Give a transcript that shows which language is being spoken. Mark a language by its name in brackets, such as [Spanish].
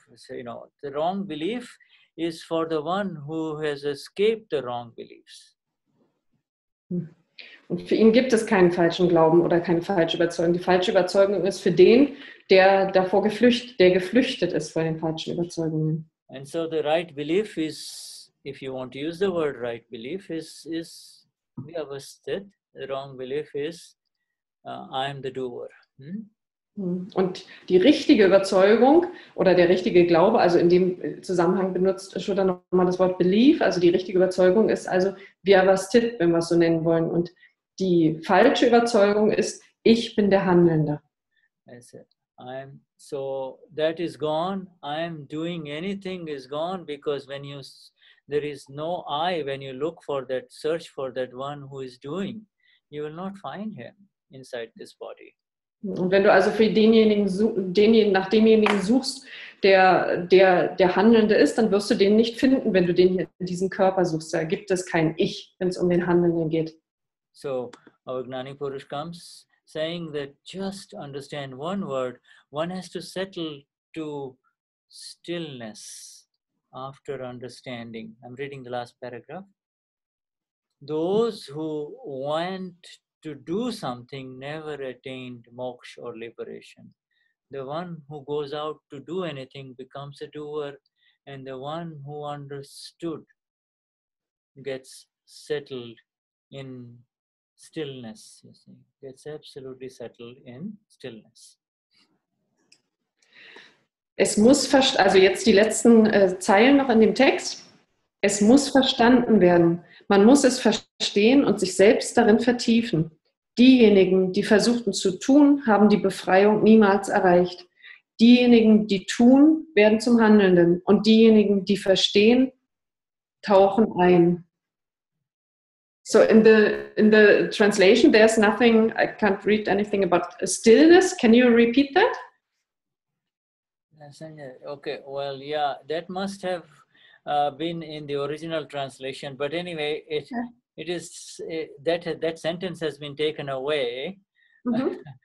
[English] So, the wrong belief is for the one who has escaped the wrong beliefs. [German] Und für ihn gibt es keinen falschen Glauben oder keine falsche Überzeugung. Die falsche Überzeugung ist für den, der geflüchtet ist vor den falschen Überzeugungen. [English] And so the right belief is if you want to use the word right belief, is Vyavasthit. The wrong belief is I am the doer. [German] Und die richtige Überzeugung oder der richtige Glaube, also in dem Zusammenhang benutzt Shuddha nochmal das Wort Belief, also die richtige Überzeugung ist also Vyavasthit, wenn wir es so nennen wollen. Und die falsche Überzeugung ist, ich bin der Handelnde. [English] So that is gone. I'm doing anything is gone, because when there is no I, when you look for that, search for that one who is doing, you will not find him inside this body. [German] Und wenn du also für nach demjenigen suchst, der Handelnde ist, dann wirst du den nicht finden, wenn du den hier in diesem Körper suchst. Da gibt es kein Ich, wenn es um den Handelnden geht. [English] So our Gnani Purush comes saying that just understand one word, one has to settle to stillness after understanding. I'm reading the last paragraph. Those who want to do something never attained moksha or liberation. The one who goes out to do anything becomes a doer, and the one who understood gets settled in stillness. You see, gets absolutely settled in stillness. [German] Es muss, also jetzt die letzten Zeilen noch in dem Text. Es muss verstanden werden. Man muss es verstehen und sich selbst darin vertiefen. Diejenigen, die versuchten zu tun, haben die Befreiung niemals erreicht. Diejenigen, die tun, werden zum Handelnden. Und diejenigen, die verstehen, tauchen ein. [English] So in the translation, there's nothing, I can't read anything about stillness. Can you repeat that? Okay, well, yeah, that must have been in the original translation, but anyway, it is that sentence has been taken away. Mm-hmm.